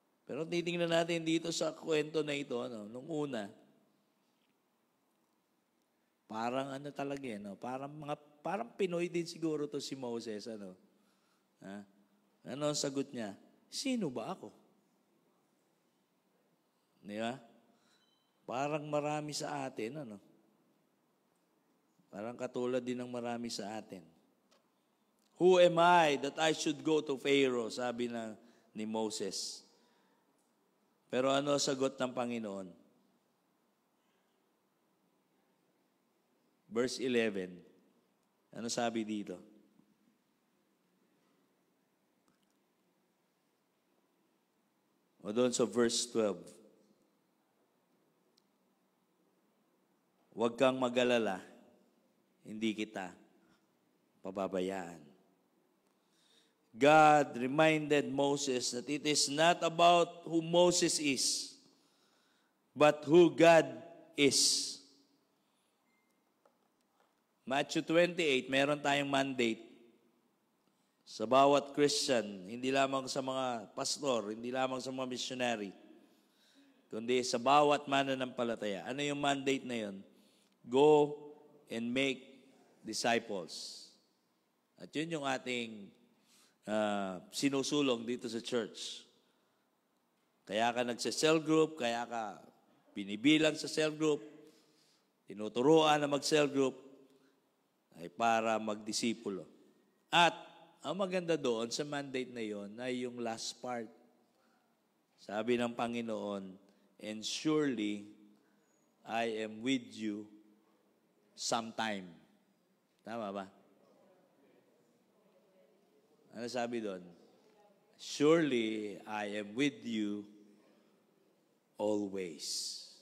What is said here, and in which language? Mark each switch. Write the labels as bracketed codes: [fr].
[tl] Pero titingnan natin dito sa kwento na ito, nung una, parang talaga parang Pinoy din siguro to si Moses, Ano ang sagot niya? Sino ba ako? Di ba? Parang marami sa atin, Parang katulad din ng marami sa atin. [en] Who am I that I should go to Pharaoh? [tl] Sabi ni Moses. Pero ano sagot ng Panginoon? Verse 11. Ano sabi dito? O doon sa verse 12. Huwag kang mag-alala. Hindi kita pababayaan. [en] God reminded Moses that it is not about who Moses is, but who God is. [tl] Matthew 28, meron tayong mandate sa bawat Christian, hindi lamang sa mga pastor, hindi lamang sa mga missionary, kundi sa bawat mananampalataya. Ano yung mandate na yun? [en] Go and make disciples. [tl] At yun yung ating sinusulong dito sa church. Kaya ka nagsa-cell group, kaya ka binibilang sa cell group, tinuturuan na mag-cell group, ay para magdisipulo. At ang maganda doon sa mandate na yon ay yung last part. Sabi ng Panginoon, [en] "And surely I am with you sometime." [tl] Tama ba? Ano sabi doon? [en] "Surely I am with you always."